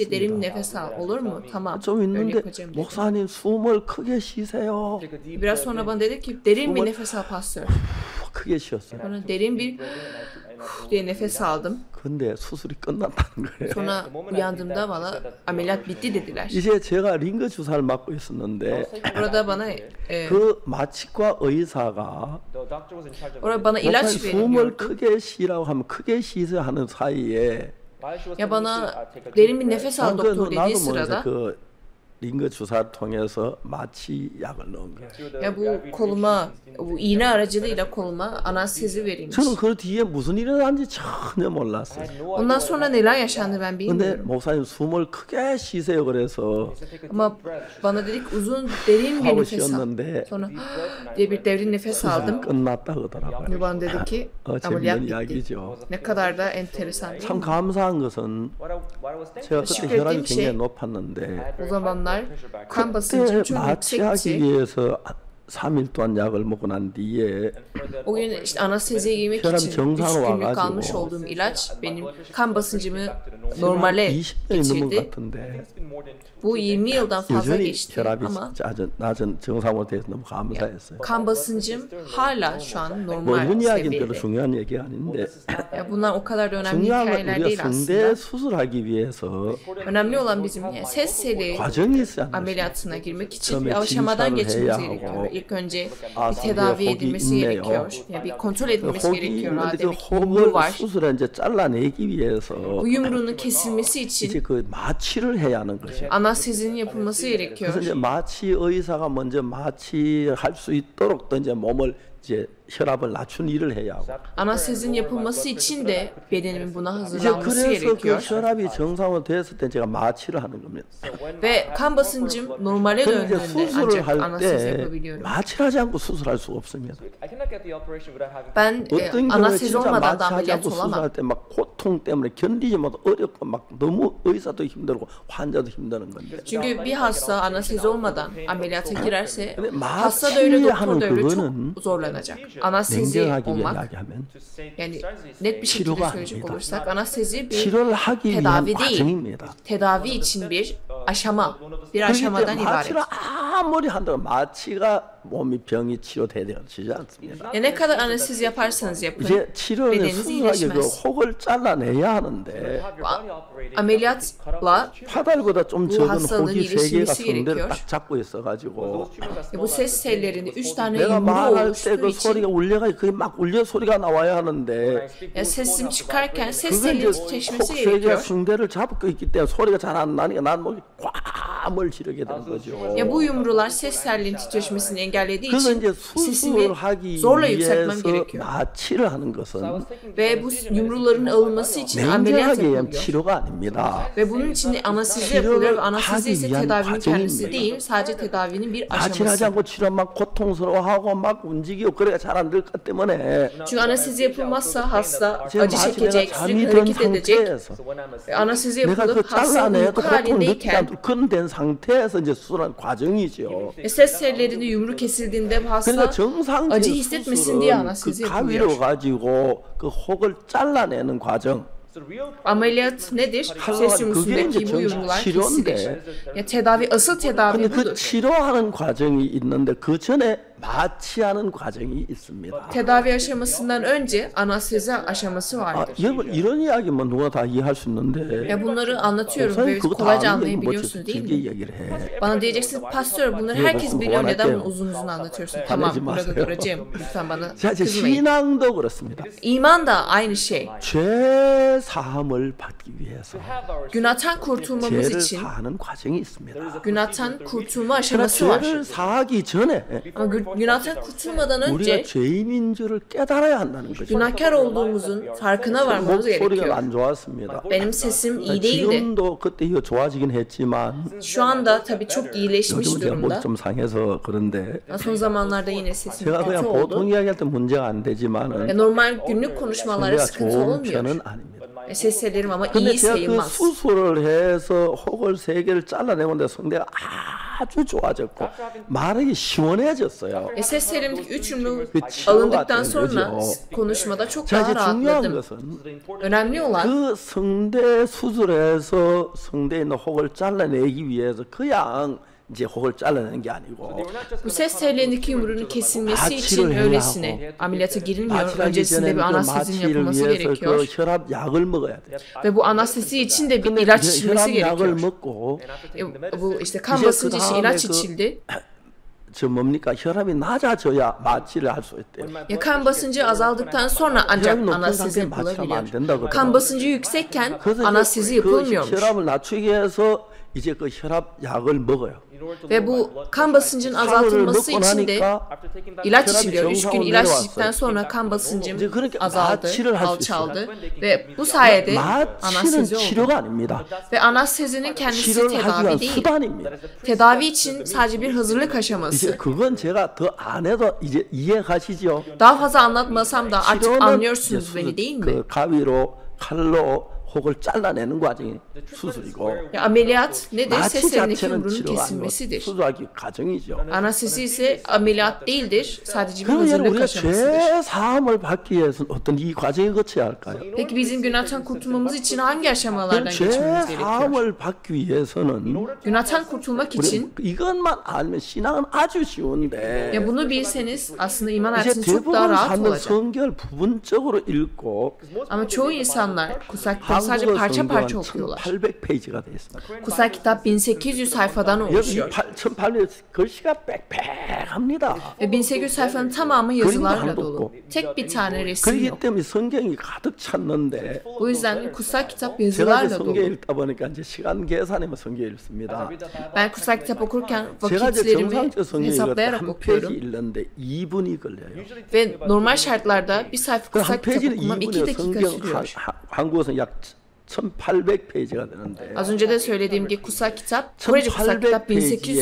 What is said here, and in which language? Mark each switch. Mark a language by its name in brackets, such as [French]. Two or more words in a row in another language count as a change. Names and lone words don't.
[Turkish] biliyorsunuz. derin bir nefes al olur mu? Tamam. [Korean] 좀 [Turkish] Öyle [Korean] 있는데 [Turkish] yapacağım dedi. [Korean] 목사님 숨을 크게 쉬세요. [Turkish] Biraz sonra bana dedi ki derin bir nefes al pastör. [Korean] 크게 쉬었어요. [Turkish] Sonra derin bir diye nefes aldım. [Korean] 근데 수술이 끝났다는 거예요. [Turkish] Sonra uyandığımda bana ameliyat bitti dediler. [Korean] 이제 제가 링거 주사를 맞고 있었는데 [Turkish] Orada bana [Korean] 그 마취과 의사가 [Turkish] orada bana ilaç [Korean] 목사님 숨을 [Turkish] veriliyordu. [Korean] 크게 쉬라고 하면 크게 쉬세요 하는 사이에 [Turkish] Ya bana derin bir nefes al [Korean] 그 [Turkish] doktor dediği [Korean] 나도 모르면서 [Turkish] sırada [Korean] 그 링거 주사를 통해서 마취약을 넣은 거예요. [Turkish] ya bu koluma bu iğne aracılığıyla koluma anestezi verilmiş. [Korean] 저는 그 뒤에 무슨 일이 일어났는지 전혀 몰랐어요. [Turkish] Ondan sonra neler yaşandı ben [Korean] 근데 [Turkish] bilmiyorum. [Korean] 목사님 숨을 크게 쉬세요 그래서 [Turkish] Ama bana dedik uzun derin bir [Korean] 하고 [Turkish] nefes al. [Korean] 쉬었는데 [Turkish] Sonra diye bir derin nefes aldım. [Korean] 끝났다 그러더라고요. [Turkish] Ve bana dedi ki ameliyat [Korean] 재밌는 [Turkish] bitti. [Korean] 이야기죠. [Turkish] Ne kadar da enteresan değil [Korean] 참 [Turkish] mi? [Korean] 감사한 것은 제가 그때 시끄럽긴 혈압이 [Turkish] şey. [Korean] 굉장히 높았는데 [Turkish] O zamanlar kan [Korean] 그때 [Turkish] basıncım çok [Korean] 마취하기 [Turkish] yüksekti. [Korean] 위해서 3일 동안 약을 먹고 난 뒤에 [Turkish] O gün işte anesteziye girmek [Korean] 혈압이 [Turkish] için 3 [Korean] 정상으로 [Turkish] günlük [Korean] 와가지고 [Turkish] almış olduğum ilaç benim kan basıncımı normale [Korean] 20년이 넘은 것 [Turkish] getirdi. [Korean] 같은데 [Turkish] Bu 20 yıldan fazla [Korean] 여전히 [Turkish] geçti [Korean] 혈압이 [Turkish] ama [Korean] 낮은 정상으로 돼서 너무 감사했어요. [Turkish] kan basıncım hala şu an [Korean] 뭐 [Turkish] normal [Korean] 이런 이야기는 별로 [Turkish] seviyede. [Korean] 중요한 얘기 아닌데 [Turkish] Ya bunlar o kadar da önemli [Korean] 중요한 건 [Turkish] hikayeler [Korean] 우리가 [Turkish] değil [Korean] 성대 [Turkish] aslında. [Korean] 수술하기 위해서 [Turkish] Önemli olan bizim yani ses teli [Korean] 과정이 있어야 하는 [Turkish] ameliyatına girmek için [Korean] 처음에 [Turkish] bir aşamadan [Korean] 진찰을 [Turkish] geçmemiz [Korean] 해야 [Turkish] gerekiyor. [Korean] 하고 [Turkish] İlk önce bir [Korean] 아, [Turkish] tedavi [Korean] 성대에 [Turkish] edilmesi [Korean] 혹이 [Turkish] gerekiyor. [Korean] 있네요. [Turkish] Yani bir kontrol edilmesi [Korean] 혹이 [Turkish] gerekiyor. [Korean] 있는데 [Turkish] Ha, [Korean] 그 [Turkish] demek ki yumruğu [Korean] 혹을 [Turkish] var. [Korean] 수술에 이제 잘라내기 위해서 [Turkish] Bu yumruğunun kesilmesi için [Korean] 이제 그 마취를 해야 하는 것이에요. [Turkish] anestezinin yapılması gerekiyor. [Korean] 그래서 이제 마취 의사가 먼저 마취할 수 있도록 또 이제 몸을 이제 혈압을 낮춘 일을 해야 하고. [Turkish] Anestezin yapılması için de bedenimin buna [Korean] 이제 [Turkish] hazırlanması [Korean] 그래서 그 [Turkish] gerekiyor. [Korean] 혈압이 정상으로 됐을 때 제가 마취를 하는 겁니다. [Turkish] Ve kan basıncım normale [Korean] 그럼 이제 [Turkish] döndüğünde [Korean] 수술을 [Turkish] ancak [Korean] 할 [Turkish] anestezi [Korean] 때 [Turkish] yapabiliyorum. [Korean] 마취를 하지 않고 수술할 수가 없습니다. [Turkish] Ben [Korean] 어떤 경우에 [Turkish] anestezi [Korean] 진짜 [Turkish] olmadan da [Korean] 마취하지 [Turkish] ameliyat [Korean] 않고 [Turkish] olamam. [Korean] 수술할 때 막 고통 때문에 견디지 못하고 어렵고 막 너무 의사도 힘들고 환자도 힘드는 건데. [Turkish] Çünkü bir hasta anestezi olmadan ameliyata girerse [Korean] 근데 [Turkish] hasta da öyle, doktor da öyle [Korean] 마취하는 [Turkish] çok zorlanacak. Anestezi [Korean] 냉정하게 [Turkish] olmak, [Korean] 이야기하면 [Turkish] yani net bir şekilde [Korean] 치료가 [Turkish] söyleyecek [Korean] 아닙니다. [Turkish] olursak anestezi bir [Korean] 치료를 하기 위한 [Turkish] tedavi değil, [Korean] 과정입니다. [Turkish] tedavi için bir aşama, bir [Korean] 그렇기 [Turkish] aşamadan [Korean] 때문에 [Turkish] ibaret. [Korean] 마취를 아무리 한다고 마취가 몸이 병이 치료되지 않습니다. [Turkish] Ne kadar anestezi yaparsanız yapın, [Korean] 이제 치료는 [Turkish] bedeniniz [Korean] 순하게 그 [Turkish] iyileşmez. [Korean] 혹을 잘라내야 하는데 [Turkish] Ameliyatla [Korean] 파달보다 좀 [Turkish] bu [Korean] 적은 [Turkish] hastalığın [Korean] 혹이 세 개가 [Turkish] iyileşmesi [Korean] 성대를 [Turkish] gerekiyor. [Korean] 딱 잡고 있어가지고 [Turkish] bu ses tellerini 3 tane [Korean] 내가 [Turkish] yumruğu [Korean] 말할 때 [Turkish] oluştuğu [Korean] 그 [Turkish] için [Korean] 소리가 울려가 그게 막 울려 소리가 나와야 하는데 [Turkish] yani sesim çıkarken ses [Korean] 그게 [Turkish] tellerinin [Korean] 이제 [Turkish] titreşmesi [Korean] 혹 세 개가 [Turkish] gerekiyor. [Korean] 성대를 잡고 있기 때문에 소리가 잘 안 나니까 난 목이 꽉을 지르게 되는 거죠. [Turkish] Ya bu yumrular ses tellerinin titreşmesini engellediği [Korean] 그래서 [Turkish] için [Korean] 이제 [Turkish] sesimi [Korean] 수술을 하기 [Turkish] zorla yükseltmem [Korean] 위해서 [Turkish] gerekiyor. [Korean] 마취를 하는 것은 [Turkish] Ve bu yumruların alınması için ameliyat [Korean] 냉정하게 얘기하면 [Turkish] yapılıyor. [Korean] 치료가 아닙니다. [Turkish] Ve bunun için de anestezi yapılıyor ve anestezi ise tedavinin kendisi değil, sadece tedavinin bir [Korean] 마취를 하지 [Turkish] aşaması. [Korean] 않고 치료 막 고통스러워하고 막 움직이고 그래야 잘 안 될 것 때문에 [Turkish] Çünkü anestezi yapılmazsa hasta [Korean] 지금 [Turkish] acı [Korean] 마취 내가 [Turkish] çekecek, [Korean] 잠이 [Turkish] sürekli [Korean] 든 [Turkish] hareket edecek. [Korean] 상태에서 [Turkish] Ve anestezi [Korean] 내가 그 [Turkish] yapılıp hasta [Korean] 잘라내도 [Turkish] uyku [Korean] 고통 느끼지 [Turkish] halindeyken [Korean] 않도록 그런 된 상태에서 이제 수술하는 과정이죠. [Turkish] ses tellerinde yumru kesildiğinde bu hasta [Korean] 그러니까 [Turkish] acı [Korean] 정상적인 [Turkish] hissetmesin diye [Korean] 수술은 그 [Turkish] anestezi [Korean] 가위로 [Turkish] yapılıyor. [Korean] 가지고 그 혹을 잘라내는 과정. [Turkish] Ameliyat nedir? Ses [Korean] 그게 [Turkish] yumrusundaki [Korean] 이제 [Turkish] bu yumrular [Korean] 치료인데. [Turkish] kesilir. Ya tedavi, asıl tedavi [Korean] 근데 그 [Turkish] budur. [Korean] 치료하는 과정이 있는데 그 전에 마취하는 과정이 있습니다. [Turkish] Tedavi aşamasından önce anestezi aşaması [Korean] 아, [Turkish] vardır. [Korean] 여러분 이런 이야기면 누가 다 이해할 수 있는데 [Turkish] Ya bunları anlatıyorum ve [Korean] 목사님 그거 다 [Turkish] kolayca [Korean] 아는 뭐 [Turkish] anlayabiliyorsun değil [Korean] 길게 [Turkish] mi? [Korean] 이야기를 해. [Turkish] Bana diyeceksin pastör bunları herkes biliyor, neden bunu uzun uzun anlatıyorsun? Tamam, burada duracağım. Lütfen bana [Korean] 자, 이제 [Turkish] kızmayın. [Korean] 신앙도 그렇습니다. [Turkish] İman da aynı şey. [Korean] 죄 사함을 받기 위해서 [Turkish] Günahtan kurtulmamız [Korean] 죄를 [Turkish] için [Korean] 사하는 과정이 있습니다. [Turkish] günahtan kurtulma [Korean] 그러나 [Turkish] aşaması var. [Korean] 죄를 사하기 전에 [Turkish] Ama günahtan kurtulmadan [Korean] 우리가 [Turkish] önce [Korean] 죄인인 줄을 깨달아야 한다는 거죠. [Turkish] günahkar olduğumuzun farkına varmamız [Korean] 목소리가 [Turkish] gerekiyor. [Korean] 안 좋았습니다. [Turkish] Benim sesim iyi değildi. [Korean] 지금도 그때 이거 좋아지긴 했지만 [Turkish] Şu anda tabii çok iyileşmiş [Korean] 요즘 제가 [Turkish] durumda. [Korean] 목이 좀 상해서 그런데 [Turkish] Son zamanlarda yine sesim [Korean] 제가 [Turkish] kötü [Korean] 그냥 [Turkish] oldu. [Korean] 보통 이야기할 때 문제가 안 되지만은 [Turkish] Normal günlük konuşmalara [Korean] 성대가 [Turkish] sıkıntı [Korean] 좋은 [Turkish] olmuyor. [Korean] 편은 아닙니다. [Turkish] Ses tellerim ama [Korean] 근데 [Turkish] iyi [Korean] 제가 그 [Turkish] sayılmaz. [Korean] 수술을 해서 혹을 세 개를 잘라내는데 성대가 아주 좋아졌고 말하기 시원해졌어요. [Turkish] Ses tellerimdeki 3 yumru [Korean] 그 치료가 [Turkish] alındıktan [Korean] 된 [Turkish] sonra [Korean] 거죠. [Turkish] konuşmada çok [Korean] 자, [Turkish] daha [Korean] 이제 중요한 [Turkish] rahatladım. [Korean] 것은 [Turkish] Önemli olan [Korean] 그 성대 수술해서 성대에 있는 혹을 잘라내기 위해서 그냥 이제 혹을 잘라내는 게 아니고 [Turkish] bu ses tellerindeki yumruğun kesilmesi [Korean] 마취를 [Turkish] için [Korean] 해야 [Turkish] öylesine ameliyata girilmiyor. [Korean] 마취하기 [Turkish] Öncesinde [Korean] 전에 [Turkish] bir [Korean] 그 [Turkish] anestezinin [Korean] 마취를 [Turkish] yapılması [Korean] 위해서 그 [Turkish] gerekiyor. [Korean] 혈압 약을 먹어야 돼요. [Turkish] Ve bu anestezi için de bir [Korean] 근데 [Turkish] ilaç [Korean] 그 [Turkish] içilmesi [Korean] 혈압 약을 [Turkish] gerekiyor. [Korean] 먹고 [Turkish] Bu işte kan [Korean] 이제 [Turkish] basıncı [Korean] 그 [Turkish] için [Korean] 다음에 [Turkish] ilaç [Korean] 그- [Turkish] içildi. [Korean] 저 뭡니까 혈압이 낮아져야 마취를 할 수 있대요. [Turkish] Ya kan basıncı azaldıktan sonra ancak [Korean] 혈압이 높은 [Turkish] anestezi [Korean] 상태에 마취하면 안 [Turkish] yapılabiliyor. [Korean] 된다고 [Turkish] Kan [Korean] 그러더라고요. [Turkish] basıncı yüksekken [Korean] 그래서 [Turkish] anestezi [Korean] 이제 그 [Turkish] yapılmıyormuş. [Korean] 혈압을 낮추기 위해서 이제 그 혈압 약을 먹어요. [Turkish] Ve bu kan basıncının azaltılması [Korean] 먹고 [Turkish] için de [Korean] 나니까 [Turkish] ilaç [Korean] 혈압이 [Turkish] içiliyor. 3 gün [Korean] 정상으로 [Turkish] ilaç [Korean] 내려왔어요. [Turkish] içtikten sonra kan basıncım [Korean] 이제 그러니까 [Turkish] azaldı, [Korean] 마취를 할 수 있어요. [Turkish] alçaldı. Ve bu sayede [Korean] 마취는 [Turkish] anestezi oldu. [Korean] 치료가 아닙니다. [Turkish] Ve anestezinin kendisi [Korean] 치료를 하기 [Turkish] tedavi [Korean] 위한 [Turkish] değil. [Korean] 수단입니다. [Turkish] Tedavi için sadece bir hazırlık [Korean] 이제 [Turkish] aşaması. [Korean] 그건 제가 더 안 해도 이제 이해가시죠? [Turkish] Daha fazla anlatmasam da artık [Korean] 치료는 [Turkish] anlıyorsunuz [Korean] 이제 [Turkish] beni değil mi? [Korean] 그 가위로 칼로 혹을 잘라내는 과정이 수술이고 [Turkish] Ya ameliyat nedir? Ses [Korean] 마취 [Turkish] telindeki [Korean] 자체는 [Turkish] yumruğun [Korean] 치료가 아니고 [Turkish] kesilmesidir. [Korean] 수술하기 과정이죠. [Turkish] Anestezi ise ameliyat değildir. Sadece bir [Korean] 그러면 [Turkish] hazırlık [Korean] 우리가 [Turkish] aşamasıdır. [Korean] 죄 사함을 받기 위해서는 어떤 이 과정을 거쳐야 할까요? [Turkish] Peki bizim günahtan kurtulmamız için hangi aşamalardan [Korean] 그럼 죄 [Turkish] geçmemiz gerekiyor? [Korean] 사함을 받기 위해서는 [Turkish] Günahtan kurtulmak için [Korean] 우리 이것만 알면 신앙은 아주 쉬운데 [Turkish] ya bunu bilseniz aslında iman [Korean] 이제 [Turkish] hayatınız çok daha [Korean] 대부분 [Turkish] rahat [Korean] 사람들 [Turkish] olacak. [Korean] 성경을 부분적으로 읽고 [Turkish] Ama çoğu insanlar kutsal kitabı sadece [Korean] 한국어 [Turkish] parça parça [Korean] 성경은 [Turkish] okuyorlar. [Korean] 1800페이지가 되어 있습니다. [Turkish] Kutsal kitap 1800 sayfadan [Korean] 여기 [Turkish] oluşuyor. [Korean] 1800 글씨가 빽빽합니다. [Turkish] Ve 1800 sayfanın tamamı [Korean] 그림도 [Turkish] yazılarla [Korean] 하나도 [Turkish] dolu. [Korean] 없고. [Turkish] Tek bir tane resim [Korean] 그렇기 [Turkish] yok. [Korean] 때문에 성경이 가득 찼는데 [Turkish] Bu yüzden kutsal kitap [Korean] 제가 이제 [Turkish] yazılarla [Korean] 성경 [Turkish] dolu. [Korean] 읽다 보니까 이제 시간 계산하면 성경 읽습니다. [Turkish] Ben kutsal kitap okurken [Korean] 제가 이제 [Turkish] vakitlerimi [Korean] 정상적 성경 읽을 [Turkish] hesaplayarak [Korean] 때한 페이지 [Turkish] okuyorum. [Korean] 읽는데 2분이 걸려요. [Turkish] Ve normal şartlarda bir sayfa [Korean] 그 [Turkish] kutsal [Korean] 한 [Turkish] kitap [Korean] 페이지는 [Turkish] okumam 2 [Korean] 2분이에요. [Turkish] dakika [Korean] 성경 [Turkish] sürüyor. [Korean] 한국어는 약 1800페이지가 되는데 [Turkish] Az önce de söylediğim gibi kutsal kitap, Korece kutsal kitap 1800